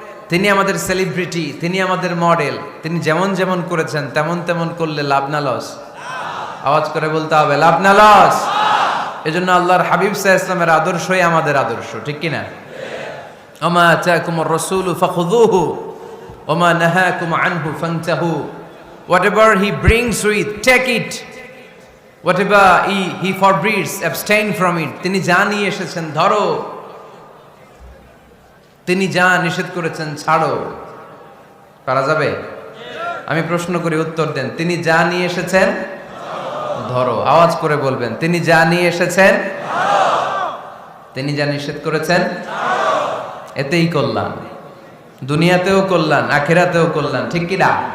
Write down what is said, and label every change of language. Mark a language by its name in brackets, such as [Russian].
[Bangla] তিনি আমাদের সেলিব্রিটি, তিনি আমাদের মডেল। তিনি যেমন যেমন করেছেন তেমন তেমন করলে লাভ না লস? আওয়াজ করে বলতে হবে লাভ না লস? এজন্য আল্লাহর হাবিব সাল্লাল্লাহু আলাইহি ওয়াসাল্লামের আদর্শই আমাদের আদর্শ, ঠিক কি না? [Arabic] ওমা আতাকুমুর রাসূলু ফাখুযুহু ওমা নাহাকুম আনহু ফান্তাহু। [English] Whatever he brings with, take it. Whatever he forbids, abstain from it. [Bangla] তিনি যা নিয়ে এসেছেন ধরো, তিনি যা নিষেধ করেছেন ছাড়ো। পারা যাবে? আমি প্রশ্ন করি, উত্তর দেন। তিনি যা নিয়ে এসেছেন ধরো। আওয়াজ করে বলবেন, তিনি যা নিয়ে এসেছেন, তিনি যা নিষেধ করেছেন এতেই কল্যাণ, দুনিয়াতেও কল্যাণ, আখিরাতেও কল্যাণ, ঠিক কি না?